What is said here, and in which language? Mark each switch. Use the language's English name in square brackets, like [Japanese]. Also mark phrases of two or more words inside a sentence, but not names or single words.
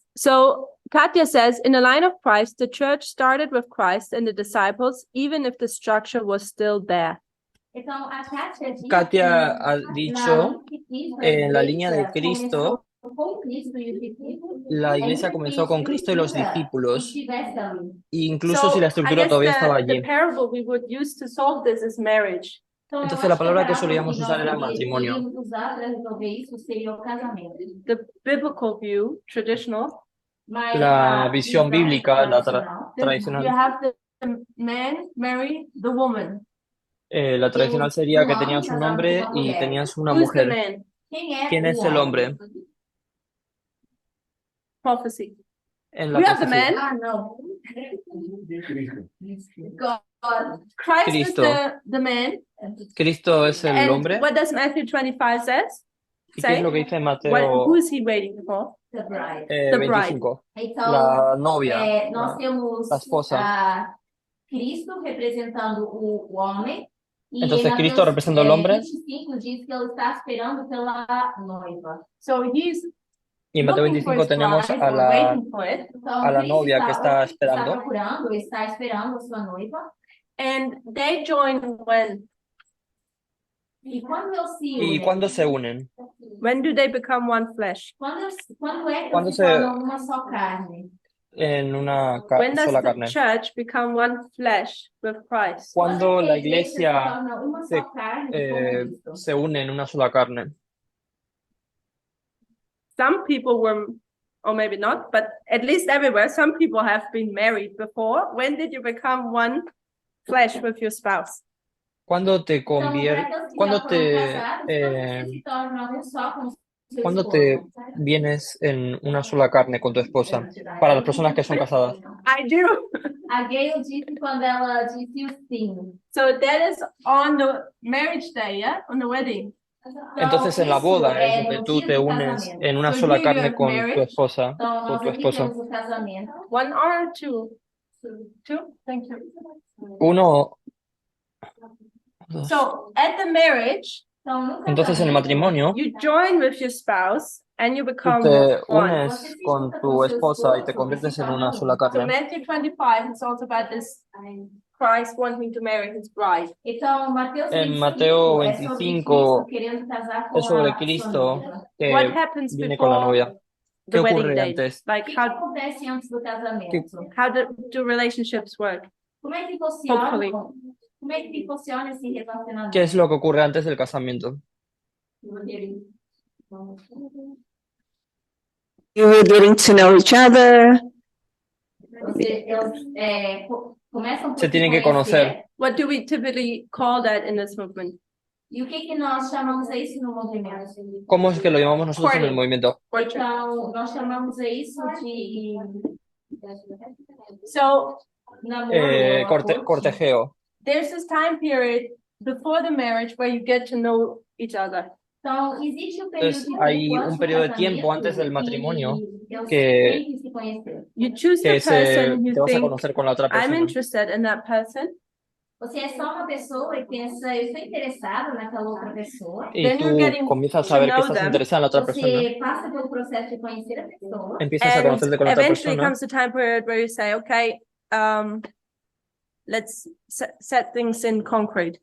[English] So Katya says, in the line of Christ, the church started with Christ and the disciples, even if the structure was still there. [Portuguese] Então, a Kátia diz Katia [Spanish] que ha na dicho, que Cristo, en la a línea de [Portuguese] igreja [Spanish] Cristo, [Portuguese] começou com Cristo e os discípulos, [Spanish] la iglesia [Portuguese] ainda [Spanish] comenzó [Portuguese] que [Spanish] con Cristo y los [Portuguese] estrutura [Spanish] discípulos, [Portuguese] estivesse ali. [Spanish] incluso si la [English] I [Spanish] estructura [English] guess [Spanish] todavía estaba [English] the [Spanish] allí. [English] parable we would use to solve this is marriage. [Portuguese] Então, eu [Spanish] Entonces, [Portuguese] acho [Spanish] la [Portuguese] que a [Spanish] palabra que [Portuguese] parábola [Spanish] solíamos [Portuguese] que [Spanish] usar [Portuguese] nós [Spanish] era matrimonio. [Portuguese] poderíamos usar para resolver isso seria o casamento. [English] The biblical view, traditional, [Portuguese] Mas [Spanish] La [Portuguese] a [Spanish] visión [Portuguese] visão [Spanish] bíblica, la tradicional, [English] you [Portuguese] tradicional, [English] have the man marry the woman. [Spanish] la tradicional sería que tenías un hombre y tenías una [English] Who's the [Spanish] mujer. [English] man? [Spanish] ¿Quién es el hombre? [English] Prophecy. [Spanish] En la [English] We have the [Spanish] profecía. [English] man. [Portuguese] Ah, não. God. [English] Christ [Spanish] Cristo. [English] is the man. [Spanish] Cristo es el [English] And [Spanish] hombre. [English] what does Matthew 25 says? [Spanish] ¿Y qué es lo que dice Mateo [English] Who is he waiting for? The bride. The bride. [Spanish] 25? [Portuguese] Então, [Spanish] La novia. [Portuguese] nós temos [Spanish] la esposa. [Portuguese] Cristo representando o homem. E [Spanish] Entonces, [Portuguese] em [Spanish] Cristo [Portuguese] Mateus, [Spanish] representa al hombre. [Portuguese] 25 diz que ele está esperando pela noiva. [English] So he's [Spanish] Y en Mateo [English] looking for [Spanish] 25 [English] his [Spanish] tenemos [English] bride, [Spanish] a [English] or [Spanish] la, [English] waiting for it. [Portuguese] Então, [Spanish] a la [Portuguese] Cristo [Spanish] novia que está [Portuguese] está [Spanish] esperando. [Portuguese] procurando, está esperando a sua noiva. [English] And they join when? [Portuguese] E quando eles se [Spanish] ¿Y [Portuguese] unem? [Spanish] cuándo se unen? [English] When do they become one flesh? [Portuguese] Quando é que Quando eles se se- tornam uma só carne? [Spanish] En una [English] When does [Spanish] sola [English] the [Spanish] carne. [English] church become one flesh with Christ? [Spanish] Cuando [Portuguese] Quando é que [Spanish] la [Portuguese] a igreja se [Spanish] iglesia [Portuguese] torna uma [Spanish] se- [Portuguese] só carne com Cristo? [Spanish] se une en una sola carne. [English] Some people were, or maybe not, but at least everywhere, some people have been married before. When did you become one flesh with your spouse? [Spanish] ¿Cuándo te [Portuguese] Então, para [Spanish] conviertes? [Portuguese] aqueles que [Spanish] ¿Cuándo [Portuguese] já foram [Spanish] te, [Portuguese] casados, quando eh, você se torna um só com seu [Spanish] ¿cuándo [Portuguese] esposo? [Spanish] te vienes en una sola carne con tu esposa? Para las personas que son casadas. [English] I do. [Portuguese] A Gayle disse quando ela disse o sim. [English] So that is on the marriage day, yeah? On the wedding. [Spanish] Entonces en la boda es donde [Portuguese] no [Spanish] tú [Portuguese] dia [Spanish] te [Portuguese] do [Spanish] unes [Portuguese] casamento. [Spanish] en una [English] So [Spanish] sola [English] here you [Spanish] carne [English] have [Spanish] con tu [English] marriage. [Spanish] esposa, [Portuguese] Então, [Spanish] con [Portuguese] nós [Spanish] tu [Portuguese] aqui [Spanish] esposo. [Portuguese] temos o casamento. [English] One or two? Two? Thank you. [Spanish] Uno, dos. [English] So at the marriage, [Portuguese] Então, no [Spanish] Entonces en el [Portuguese] casamento, [Spanish] matrimonio [English] you join with your spouse and you [Spanish] tú [English] become [Spanish] te [English] one. [Spanish] unes con tu esposa y te conviertes en una sola [English] So [Spanish] carne. [English] Matthew 25 is also about this Christ wanting to marry his bride. [Portuguese] Então, Mateus [Spanish] En [Portuguese] 25 [Spanish] Mateo [Portuguese] é sobre [Spanish] 25 [Portuguese] Cristo querendo casar com [Spanish] Es sobre [Portuguese] a sua [Spanish] Cristo [Portuguese] noiva. [Spanish] que [English] What happens [Spanish] viene con la [English] before [Spanish] novia. [English] the [Spanish] ¿Qué [English] wedding [Spanish] ocurre [English] date? [Spanish] antes? [English] Like [Portuguese] O que acontece antes do casamento? [English] how do relationships work? [Portuguese] Como é que funciona? [English] Hopefully. [Portuguese] Como é que funciona esse relacionamento? [Spanish] ¿Qué es lo que ocurre antes del casamiento? [English] You were getting to know each other. [Portuguese] Eles começam por [Spanish] Se tienen que conocer. [English] What do we typically call that in this movement? [Portuguese] E o que nós chamamos a isso no movimento? [Spanish] ¿Cómo es que lo llamamos nosotros en el [English] Courting. [Spanish] movimiento? [Portuguese] Então, nós chamamos a isso de [English] So [Portuguese] namoro. [English] Courting. [Spanish] Cortejeo. [English] there's this time period before the marriage where you get to know each other. [Portuguese] Então, existe um período [Spanish] Entonces, [Portuguese] de [Spanish] hay [Portuguese] tempo [Spanish] un [Portuguese] antes do [Spanish] periodo de tiempo [Portuguese] casamento [Spanish] antes del [Portuguese] que [Spanish] matrimonio [Portuguese] eles [Spanish] que- [Portuguese] têm que se conhecer. [English] You choose the [Spanish] que [English] person [Spanish] te [English] you [Spanish] vas a [English] think, [Spanish] conocer con la otra [English] I'm [Spanish] persona. [English] interested in that person. [Portuguese] Você é só uma pessoa e pensa, eu estou interessado naquela outra pessoa. [Spanish] Y [English] Then you're [Spanish] tú [English] getting [Spanish] comienzas [English] to [Spanish] a ver que [English] know [Spanish] estás [English] them. [Spanish] interesada en la otra persona. [Portuguese] Você passa pelo processo de conhecer a pessoa. [Spanish] Empiezas a [English] And [Spanish] conocerte con la otra [English] eventually [Spanish] persona. [English] comes the time period where you say, okay, let's set things in concrete.